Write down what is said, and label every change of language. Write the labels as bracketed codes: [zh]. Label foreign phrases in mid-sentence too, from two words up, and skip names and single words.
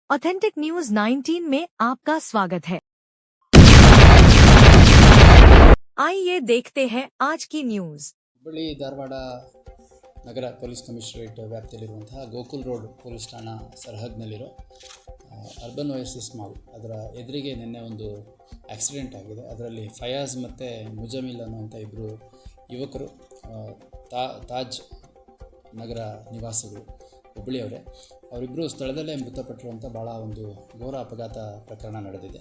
[hi] ऑथेंटिक न्यूज 19 में आपका स्वागत है। आइए देखते हैं आज की न्यूज। [kn] ಹುಬ್ಬಳ್ಳಿ ಧಾರವಾಡ ನಗರ ಪೊಲೀಸ್ ಕಮಿಷನರೇಟ್ ವ್ಯಾಪ್ತಿಯಲ್ಲಿರುವಂತಹ ಗೋಕುಲ್ ರೋಡ್ ಪೊಲೀಸ್ ಠಾಣಾ ಸರಹದ್ನಲ್ಲಿರೋ ಅರ್ಬನ್ ಓಯಸಿಸ್ ಮಾಲ್ ಅದರ ಎದುರಿಗೆ ನಿನ್ನೆ ಒಂದು ಆಕ್ಸಿಡೆಂಟ್ ಆಗಿದೆ. ಅದರಲ್ಲಿ ಫಯಾಜ್ ಮತ್ತು ಮುಜಮಿಲ್ ಅನ್ನುವಂಥ ಇಬ್ಬರು ಯುವಕರು ತಾಜ್ ನಗರ ನಿವಾಸಿಗಳು ಹುಬ್ಬಳ್ಳಿಯವರೇ, ಅವರಿಬ್ಬರು ಸ್ಥಳದಲ್ಲೇ ಮೃತಪಟ್ಟಿರುವಂಥ ಭಾಳ ಒಂದು ಘೋರ ಅಪಘಾತ ಪ್ರಕರಣ ನಡೆದಿದೆ.